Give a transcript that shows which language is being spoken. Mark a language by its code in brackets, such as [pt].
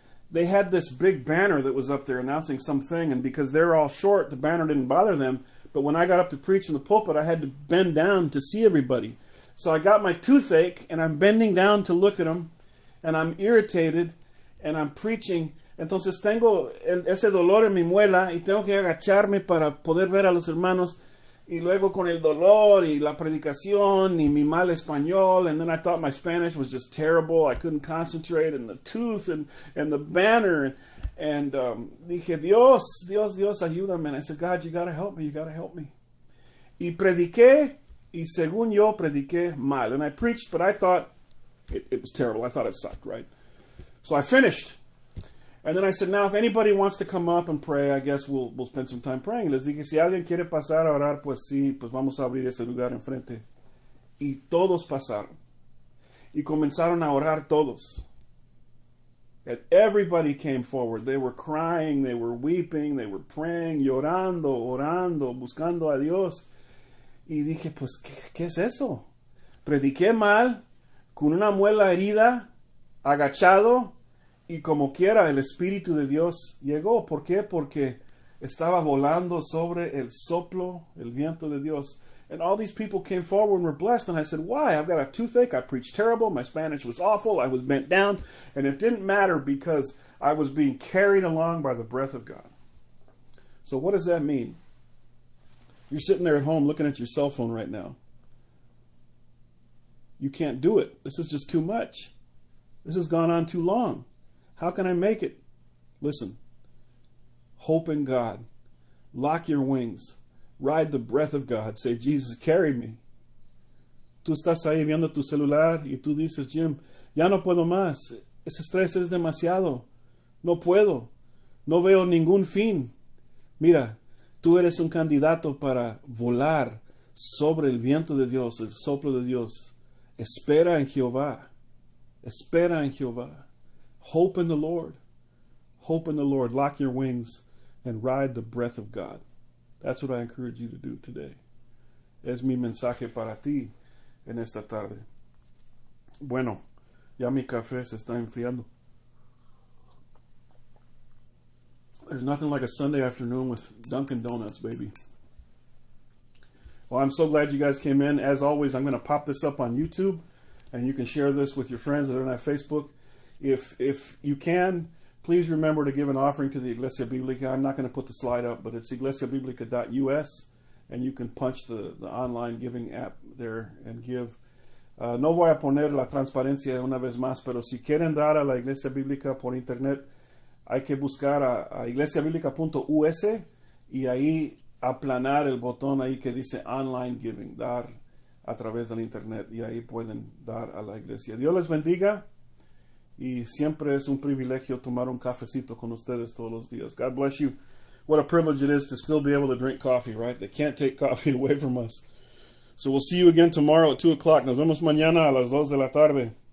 [en] They had this big banner that was up there announcing something, and because they're all short, the banner didn't bother them, but when I got up to preach in the pulpit, I had to bend down to see everybody. So I got my toothache, and I'm bending down to look at them, and I'm irritated, and I'm preaching. [es] Entonces tengo ese dolor en mi muela y tengo que agacharme para poder ver a los hermanos, y luego con el dolor y la predicación y mi mal español, [en] and then I thought my Spanish was just terrible. I couldn't concentrate, and the tooth and the banner, and [es] dije, Dios, ayúdame. [en] And I said, God, you got to help me. [es] Y prediqué, y según yo prediqué mal. [en] And I preached, but I thought it was terrible. I thought it sucked, right? So I finished. And then I said, now if anybody wants to come up and pray, I guess we'll spend some time praying. [es] Les dije, si alguien quiere pasar a orar, pues sí, pues vamos a abrir ese lugar enfrente. Y todos pasaron. Y comenzaron a orar todos. [en] And everybody came forward. They were crying, they were weeping, they were praying, [es] llorando, orando, buscando a Dios. Y dije, pues, ¿qué es eso? Prediqué mal, con una muela herida, agachado, y como quiera el Espíritu de Dios llegó. ¿Por qué? Porque estaba volando sobre el soplo, el viento de Dios. [en] And all these people came forward and were blessed. And I said, why? I've got a toothache. I preached terrible. My Spanish was awful. I was bent down. And it didn't matter because I was being carried along by the breath of God. So what does that mean? You're sitting there at home looking at your cell phone right now. You can't do it. This is just too much. This has gone on too long. How can I make it? Listen. Hope in God. Lock your wings. Ride the breath of God. Say, Jesus, carry me. [es] Tú estás ahí viendo tu celular y tú dices, Jim, ya no puedo más. Ese estrés es demasiado. No puedo. No veo ningún fin. Mira, tú eres un candidato para volar sobre el viento de Dios, el soplo de Dios. Espera en Jehová. Espera en Jehová. [en] Hope in the Lord. Hope in the Lord. Lock your wings and ride the breath of God. That's what I encourage you to do today. [es] Es mi mensaje para ti en esta tarde. Bueno, ya mi café se está enfriando. [en] There's nothing like a Sunday afternoon with Dunkin' Donuts, baby. Well, I'm so glad you guys came in. As always, I'm going to pop this up on YouTube, and you can share this with your friends that are on Facebook. If you can, please remember to give an offering to the Iglesia Biblica. I'm not going to put the slide up, but it's iglesiabiblica.us, and you can punch the online giving app there and give. [es] No voy a poner la transparencia una vez más, pero si quieren dar a la Iglesia Bíblica por internet, hay que buscar a iglesiabiblica.us y ahí aplanar el botón ahí que dice online giving, dar a través del internet, y ahí pueden dar a la iglesia. Dios les bendiga, y siempre es un privilegio tomar un cafecito con ustedes todos los días. [en] God bless you. What a privilege it is to still be able to drink coffee, right? They can't take coffee away from us. So we'll see you again tomorrow at 2 o'clock. [es] Nos vemos mañana a las 2 de la tarde.